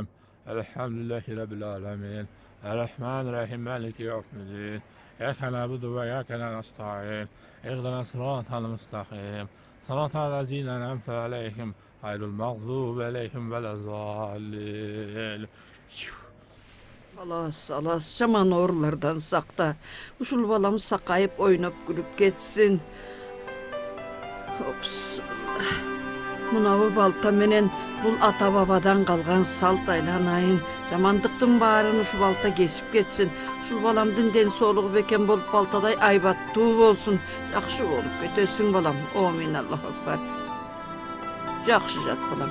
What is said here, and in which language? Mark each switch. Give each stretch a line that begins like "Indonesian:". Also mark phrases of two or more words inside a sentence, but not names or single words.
Arabic: الحمد لله رب العالمين الرحمن الرحيم مالك يوم الدين إياك نعبد وإياك نستعين اهدنا الصراط المستقيم صراط الذين أنعمت عليهم غير المغضوب عليهم ولا الضالين.
Kyrgyz: Alas, жаман оорулардан сакта. Ушул балам сакайып, ойноп, күлүп кетсин. Мунабы балта менен бул ата бабадан калган салт айланайын. Жамандыктын баарын ушул балта кесип кетсин. Ушул баламдын ден соолугу бекем болуп балтадай айбаттуу болсун. Жакшы болуп кетесиң балам.
Arabic: آمين، الله أكبر.
Kyrgyz: Жакшы жат балам.